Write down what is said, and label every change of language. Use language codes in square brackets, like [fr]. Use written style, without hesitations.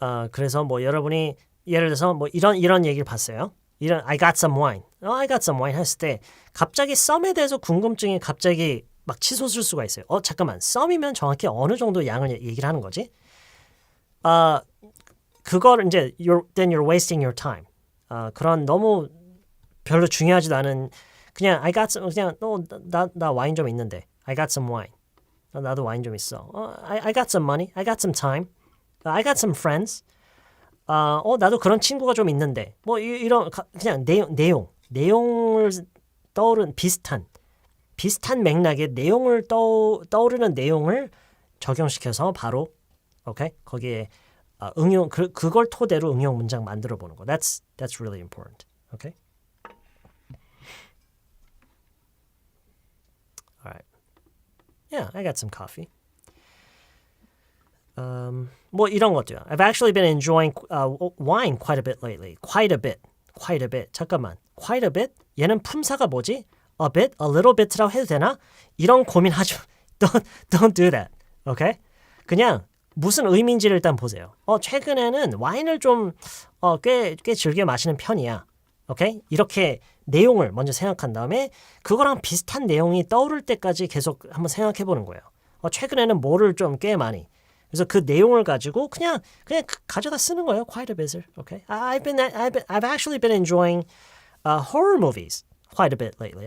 [ko] 그래서 뭐 여러분이 예를 들어서 뭐 이런 얘기를 봤어요. [en] I got some wine. I got some wine [ko] 했을 때 갑자기 썸에 대해서 궁금증이 갑자기 막 치솟을 수가 있어요. 잠깐만. 썸이면 정확히 어느 정도 양을 얘기를 하는 거지? 그걸 이제 [en] then you're wasting your time. [ko] 그런 너무 별로 중요하지도 않은 그냥 [en] I got some [ko] 그냥 나 와인 좀 있는데 [en] I got some wine. [ko] 나도 와인 좀 있어. [en] I got some money. I got some time. I got some friends. [ko] 나도 그런 친구가 좀 있는데 뭐 이런 그냥 내용을 떠오른 비슷한 맥락의 내용을 떠오르는 내용을 적용시켜서 바로 오케이 거기에 응용 그걸 토대로 응용 문장 만들어 보는 거. [en] That's really important. Okay. All right. Yeah, I got some coffee. [ko] 뭐 이런 것도요. [en] I've actually been enjoying wine quite a bit lately. Quite a bit. [ko] 잠깐만. [en] Quite a bit? [ko] 얘는 품사가 뭐지? [en] A bit, a little bit라고 [ko] 해도 되나? 이런 고민하지. [en] Don't do that. Okay? [ko] 그냥 무슨 의미인지를 일단 보세요. 최근에는 와인을 좀 꽤 즐겨 마시는 편이야. 오케이? 이렇게 내용을 먼저 생각한 다음에 그거랑 비슷한 내용이 떠오를 때까지 계속 한번 생각해 보는 거예요. 최근에는 뭐를 좀 꽤 많이 그래서 그 내용을 가지고 그냥 가져다 쓰는 거예요. [en] Quite a bit. Okay. I've actually been enjoying horror movies quite a bit lately.